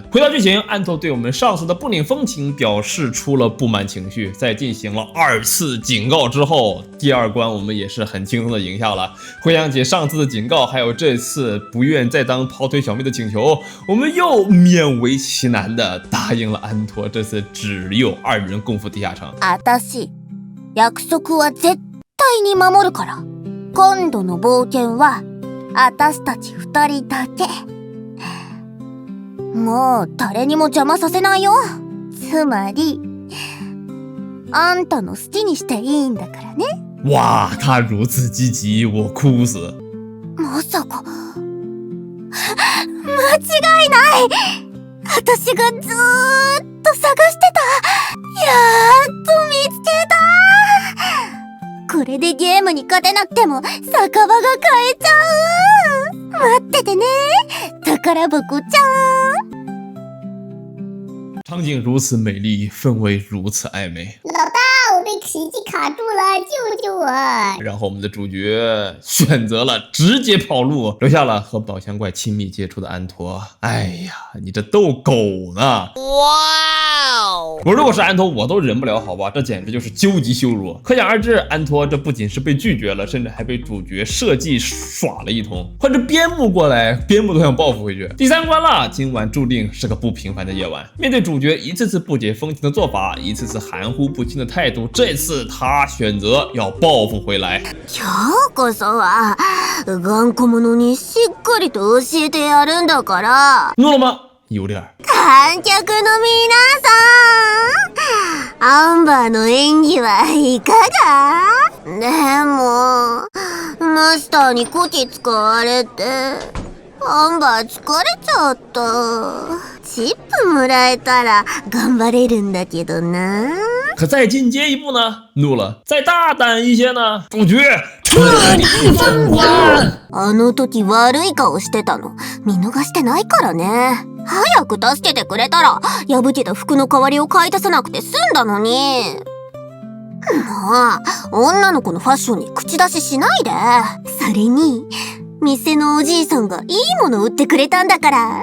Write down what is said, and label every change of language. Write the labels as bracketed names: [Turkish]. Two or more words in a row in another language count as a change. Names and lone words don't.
[Chinese] 回到剧情，安托对我们上次的不领风情表示出了不满情绪，在进行了2次警告之后，第2关我们也是很轻松的赢下了。回想起上次的警告，还有这次不愿再当跑腿小妹的请求，我们又勉为其难的答应了安托这次只有2人共赴地下城。 [Japanese] 私、約束は絶対に守るから。今度の冒険は私たち2人だけ。もう誰にも邪魔させないよ。つまり、あんたの好きにしていいんだからね。 [Chinese] 哇，他如此积极，我哭死。 [Japanese] まさか、間違いない。私がずーっと探してた。やっと見つけた。これでゲームに勝てなくても酒場が買えちゃう。待っててね、宝箱ちゃん。 [Chinese] 场景如此美丽，氛围如此暧昧。老大，我被奇迹卡住了，救救我！然后我们的主角选择了直接跑路，留下了和宝箱怪亲密接触的安托。哎呀，你这逗狗呢！哇哦！我如果是安托，我都忍不了，好吧？这简直就是究极羞辱。可想而知，安托这不仅是被拒绝了，甚至还被主角设计耍了一通。换着边牧过来，边牧都想报复回去。第3关了，今晚注定是个不平凡的夜晚。面对主角一次次不解风情的做法，一次次含糊不清的态度，这次他选择要报复回来。 [Japanese] 今日こそは頑固者にしっかりと教えてやるんだから。 [Chinese] 怒了吗？有点。 [Japanese] 観客の皆さん、アンバーの演技はいかが？でも、マスターにこき使われて、アンバー疲れちゃった。チップもらえたら頑張れるんだけどな。 [Chinese] 可再进阶一步呢？怒了。再大胆一些呢？主角彻底封关。 [Japanese] あの時悪い顔してたの見逃してないからね。早く助けてくれたら破けた服の代わりを買い足さなくて済んだのに。もう女の子のファッションに口出ししないで。それに店のおじいさんがいいもの売ってくれたんだから。